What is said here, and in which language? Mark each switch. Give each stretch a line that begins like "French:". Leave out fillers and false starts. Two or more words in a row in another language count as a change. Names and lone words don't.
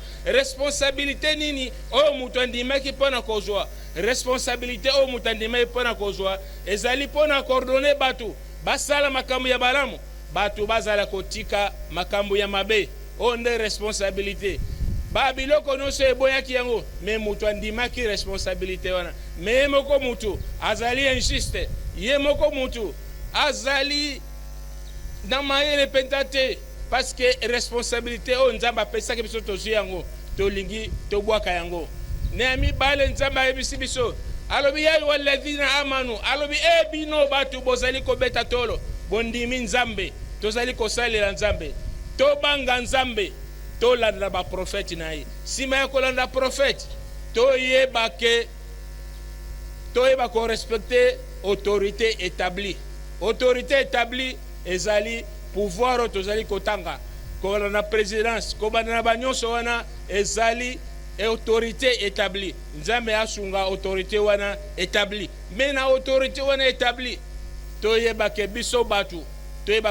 Lingala: responsabilité nini oyo mutu andimaki mpona kozwa responsabilité oyo mutu andimaki mpona kozwa ezali mpona coordonner batu basala makambo ya balamu batu bazala kotika makambo ya mabe onde responsabilité ba biloko nyonso eboyaki yango me mutu andimaki responsabilité wana me ye moko mutu azali injuste ye moko mutu azali na mayele mpenza te
French: parce que
Lingala: responsabilité oyo nzambe apesaki biso tozwi yango tolingi tobwaka yango na ya mibale nzambe ayebisi biso alobi
Arabic: يا أيها الذين آمنوا
Lingala: alobi bino batu bozali kobeta tolo bondimi nzambe tozali kosalela nzambe tobanga nzambe tolanda baprofete na ye nsima ya kolanda profete toyeba korespecte
French: autorité établie autorité établie
Lingala: ezali pouvoir oyo tozali kotanga kolanda présidence kobanda na banyonso wana ezali
French: autorité établie
Lingala: nzambe asunga autorité wana établie me na autorité wana établie toyeba ke biso batu toyeba